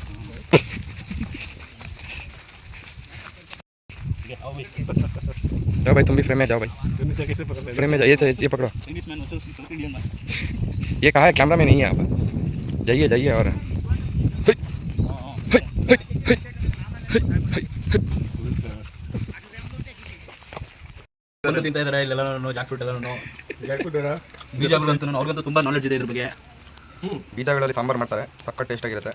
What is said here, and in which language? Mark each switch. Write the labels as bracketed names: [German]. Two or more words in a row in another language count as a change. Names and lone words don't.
[Hindi] जाओ भाई, तुम भी फ्रेम में जाओ भाई, फ्रेम में जाइए. ये पकड़ो, ये कहाँ है? कैमरा में नहीं है आप. जाइए जाइए. और [Kannada] ತಿಂತಾ ಇದ್ದಾರೆ ಇಲ್ಲೆಲ್ಲ ಜಾಕ್ ಫ್ರೂಟ್ ಎಲ್ಲನೂ. ಬೀಜಗಳಂತೂ ಅವ್ರಿಗಂತೂ ತುಂಬ ನಾಲೆಡ್ಜ್ ಇದೆ ಇದ್ರ ಬಗ್ಗೆ. ಬೀಜಗಳಲ್ಲಿ ಸಾಂಬಾರು ಮಾಡ್ತಾರೆ, ಸಕ್ಕ ಟೇಸ್ಟ್ ಆಗಿರುತ್ತೆ.